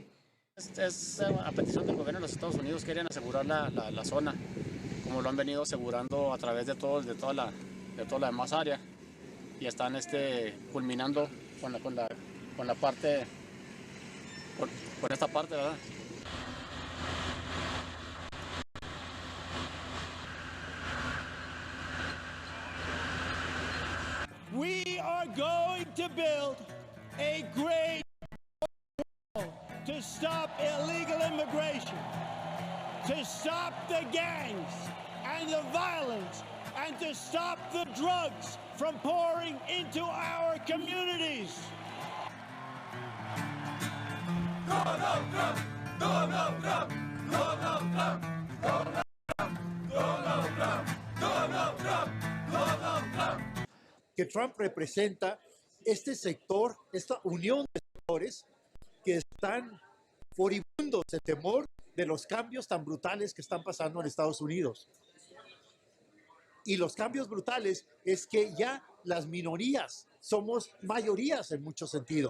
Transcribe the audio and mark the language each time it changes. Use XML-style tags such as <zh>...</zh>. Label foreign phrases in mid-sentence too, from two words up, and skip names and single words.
<es>Es a petición del gobierno de los Estados Unidos, quieren asegurar la zona, como lo han venido asegurando a través de toda la demás área, y están culminando con la parte, con esta parte, ¿verdad?</es> <en>We are going to build a great wall to stop illegal immigration, to stop the gangs and the violence and to stop the drugs from pouring into our communities. Donald Trump, Donald Trump, Donald Trump, Donald Trump, Donald Trump, Donald Trump, Donald Trump.</en> <es>Que Trump representa este sector, esta unión de sectores que están furibundos de temor de los cambios tan brutales que están pasando en Estados Unidos. Y los cambios brutales es que ya las minorías somos mayorías en mucho sentido.</es>